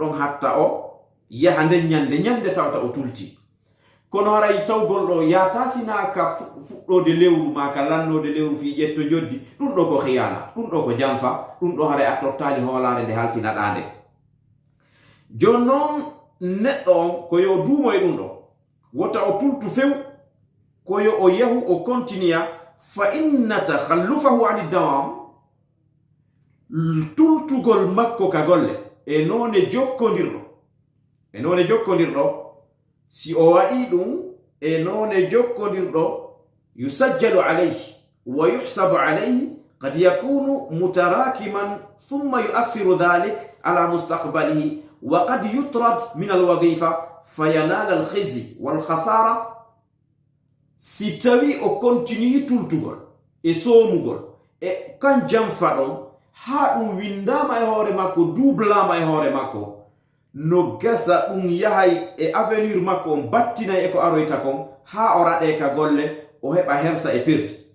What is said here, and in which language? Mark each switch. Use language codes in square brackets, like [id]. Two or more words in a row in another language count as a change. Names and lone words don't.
[ff] ɗon hatta o yaha nden ñande tawta o tulti kono haray tawgol ɗo yata sina ka fuɗɗode lewru ma ka lannode lewru fi ƴetto joddi ɗum ɗo ko khiyana ɗum ɗo ko jamfa ɗum ɗo haray a tottali hoolare nde halfinaɗande jon noon neɗɗo on ko yo duumo e ɗum ɗo wota o tultu few ko yo o yahu o continua [ar] فإن تخلفه عن الدوام [ff] tultugol makko ka golle e none jokkodirɗo si o waɗi ɗum e none jokkodirɗo [ar] يسجل عليه ويحسب عليه قد يكون متراكما ثم يؤثر ذلك على مستقبله وقد يطرد من الوظيفة فينال الخزي والخسارة [ff] si tawi o continue tultugol e soomugol e kan jamfa ɗon ha ɗum windama e hoore makko dublama e hoore makko no gasa ɗum yahay e avenir makko on battinay e ko aroyta kon ha o raɗe ka golle o heɓa hersa e pirde